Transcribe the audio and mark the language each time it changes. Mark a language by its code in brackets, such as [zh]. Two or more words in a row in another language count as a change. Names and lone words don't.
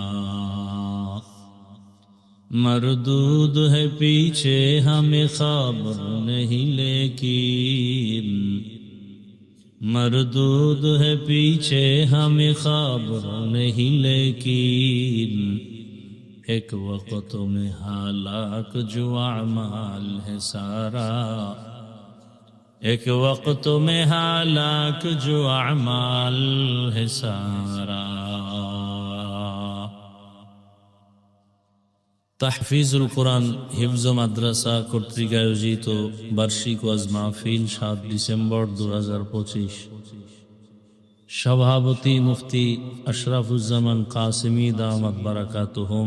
[ur] مردود ہے پیچھے ہمیں خبر نہیں لیکن، مردود ہے پیچھے ہمیں خبر نہیں لیکن. ایک وقت میں ہلاک جو اعمال ہے سارا، ایک وقت میں ہلاک جو اعمال ہے سارا. [bn] তাহফিজুল কোরআন হিফজ মাদ্রাসা কর্তৃক আয়োজিত বার্ষিক ওয়াজ মাহফিল 7 ডিসেম্বর 2025 সভাপতি মুফতি আশরাফুজ্জামান কাসেমি দামাত বারাকাতুহুম,